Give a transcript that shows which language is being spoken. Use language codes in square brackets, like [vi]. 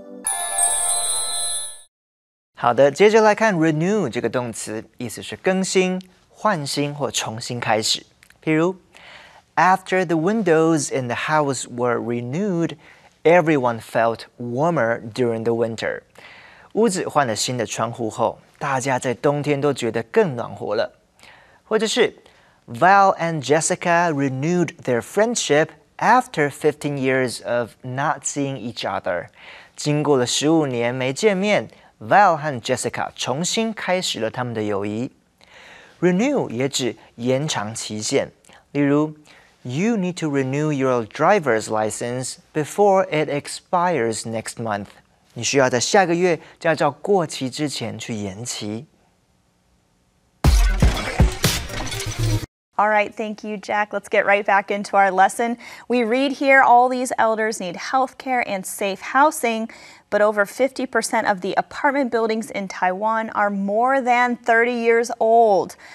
[zh] “好的，接着来看 renew 这个动词，意思是更新、换新或重新开始。譬如 [en] After the windows in the house were renewed, everyone felt warmer during the winter. [zh] 屋子换了新的窗户后，大家在冬天都觉得更暖和了。或者是 [en] Val and Jessica renewed their friendship after 15 years of not seeing each other. [zh] 经过了15年没见面 Val 和 Jessica 重新开始了他们的友谊。 [en] Renew [zh] 也指延长期限，例如 [en] You need to renew your driver's license before it expires next month. [zh] 你需要在下个月驾照过期之前去延期。 [en] All right, thank you, Jack. Let's get right back into our lesson. We read here all these elders need health care and safe housing, but over 50% of the apartment buildings in Taiwan are more than 30 years old.